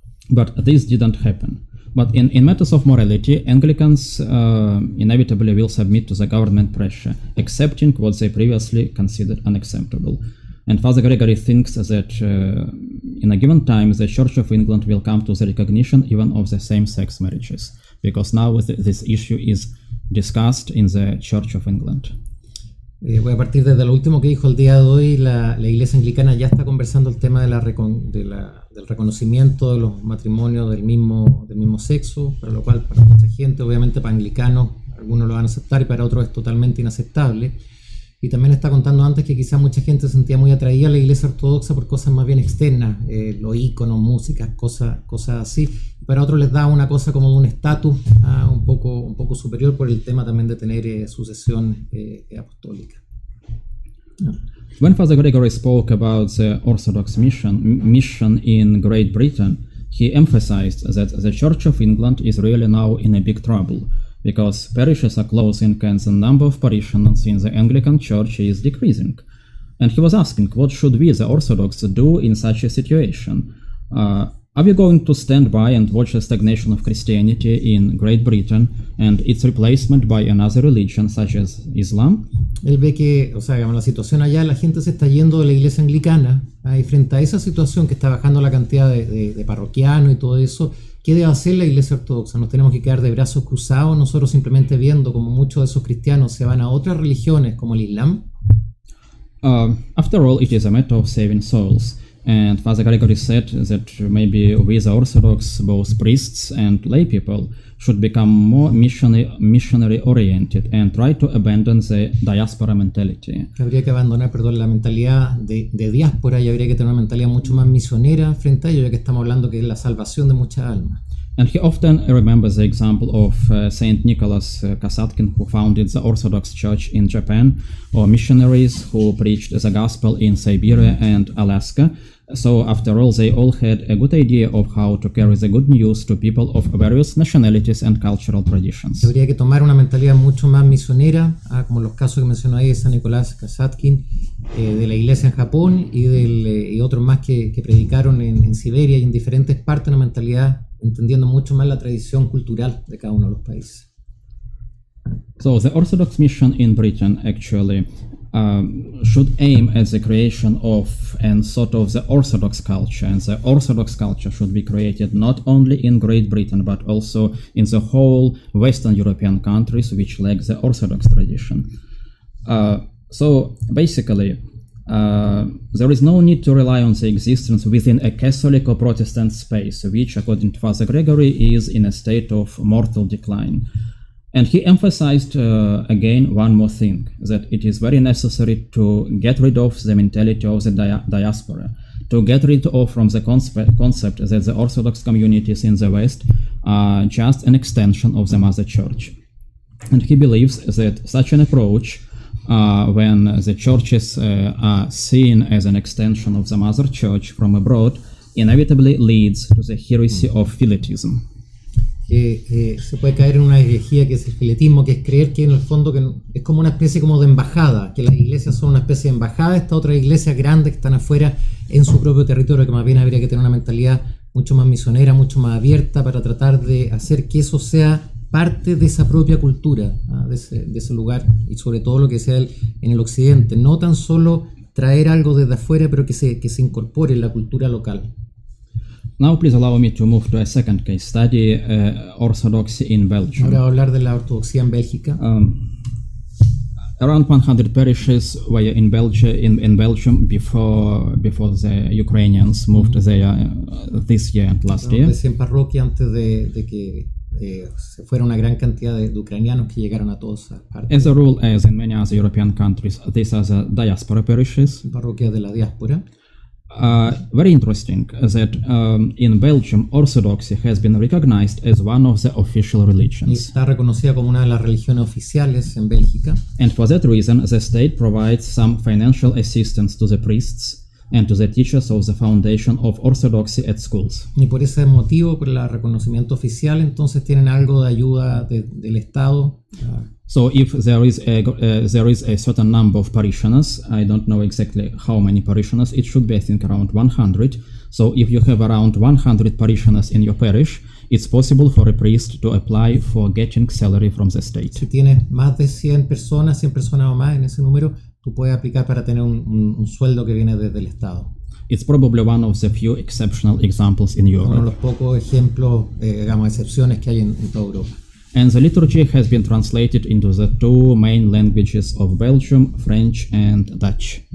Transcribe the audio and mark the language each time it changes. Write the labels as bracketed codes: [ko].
[en] But this didn't happen. But in matters of morality, Anglicans inevitably will submit to the government pressure, accepting what they previously considered unacceptable. And Father Gregory thinks that in a given time, the Church of England will come to the recognition even of the same-sex marriages, because now this issue is discussed in the Church of England. [es] Voy a partir desde lo último que dijo el día de hoy. La Iglesia Anglicana ya está conversando el tema del reconocimiento de los matrimonios del mismo sexo, para lo cual para mucha gente, obviamente para anglicanos, algunos lo van a aceptar y para otros es totalmente inaceptable. Y también está contando antes que quizás mucha gente se sentía muy atraída a la Iglesia Ortodoxa por cosas más bien externas, los íconos, música, cosas así. Para otros les da una cosa como de un estatus un poco superior por el tema también de tener sucesión apostólica. [en] When Father Gregory spoke about the Orthodox mission in Great Britain, he emphasized that the Church of England is really now in a big trouble, because parishes are closing and the number of parishioners in the Anglican Church is decreasing. And he was asking, what should we, the Orthodox, do in such a situation? Are we going to stand by and watch the stagnation of Christianity in Great Britain and its replacement by another religion such as Islam? [es] Él ve que, o sea, digamos, la situación allá, la gente se está yendo de la iglesia anglicana, y frente a esa situación que está bajando la cantidad de parroquianos y todo eso, ¿qué debe hacer la iglesia ortodoxa? ¿Nos tenemos que quedar de brazos cruzados nosotros simplemente viendo como muchos de esos cristianos se van a otras religiones como el Islam? [en] After all, it is a matter of saving souls. And Father Gregory said that maybe we, the Orthodox, both priests and lay people, should become more missionary oriented and try to abandon the diaspora mentality. [es] Habría que abandonar, perdón, la mentalidad de diáspora y habría que tener una mentalidad mucho más misionera frente a ello, ya que estamos hablando que es la salvación de muchas almas. [en] And he often remembers the example of Saint Nicholas Kasatkin, who founded the Orthodox Church in Japan, or missionaries who preached the gospel in Siberia and Alaska. So after all, they all had a good idea of how to carry the good news to people of various nationalities and cultural traditions. [es] Habría que tomar una mentalidad mucho más misionera, como los casos que mencionó ahí de San Nicolás Kasatkin, de la iglesia en Japón y otros más que predicaron en Siberia y en diferentes partes, una mentalidad entendiendo mucho más la tradición cultural de cada uno de los países. [en] So the Orthodox mission in Britain actually should aim at the creation of and sort of the Orthodox culture, and the Orthodox culture should be created not only in Great Britain but also in the whole Western European countries which lack the Orthodox tradition. So basically, there is no need to rely on the existence within a Catholic or Protestant space, which, according to Father Gregory, is in a state of mortal decline. And he emphasized again one more thing, that it is very necessary to get rid of the mentality of the diaspora, to get rid of from the concept that the Orthodox communities in the West are just an extension of the Mother Church. And he believes that such an approach, when the churches are seen as an extension of the Mother Church from abroad, inevitably leads to the heresy of Philetism. [es] Se puede caer en una herejía que es el filetismo, que es creer que en el fondo que es como una especie como de embajada, que las iglesias son una especie de embajada de estas otras iglesias grandes que están afuera en su propio territorio, que más bien habría que tener una mentalidad mucho más misionera, mucho más abierta para tratar de hacer que eso sea parte de esa propia cultura, de ese lugar, y sobre todo lo que sea en el occidente, no tan solo traer algo desde afuera, pero que se incorpore en la cultura local. [en] Now please allow me to move to a second case study, Orthodoxy in Belgium. [es] Ahora voy a hablar de la ortodoxia en Bélgica. [en] Around 100 parishes were in Belgium before the Ukrainians moved there this year and last year. [es] De 100 parroquias antes de que se fuera una gran cantidad de ucranianos que llegaron a todas esas partes. [en] As a rule, as in many other European countries, these are the diaspora parishes. [es] Parroquias de la diáspora. [en] Very interesting that in Belgium, Orthodoxy has been recognized as one of the official religions. [es] Está reconocida como una de las religiones oficiales en Bélgica. [en] And for that reason, the state provides some financial assistance to the priests and to the teachers of the foundation of Orthodoxy at schools. [es] Y por ese motivo, por el reconocimiento oficial, entonces tienen algo de ayuda del Estado. [en] So if there is a certain number of parishioners, I don't know exactly how many parishioners, it should be I think around 100. So if you have around 100 parishioners in your parish, it's possible for a priest to apply for getting salary from the state. [es] Si tienes más de 100 personas o más en ese número, tú puedes aplicar para tener un sueldo que viene desde el Estado. [en] It's probably one of the few exceptional examples in Europe. [es] Uno de los pocos ejemplos, digamos, excepciones que hay en toda Europa. [en] And the liturgy has been translated into the two main languages of Belgium, French and Dutch.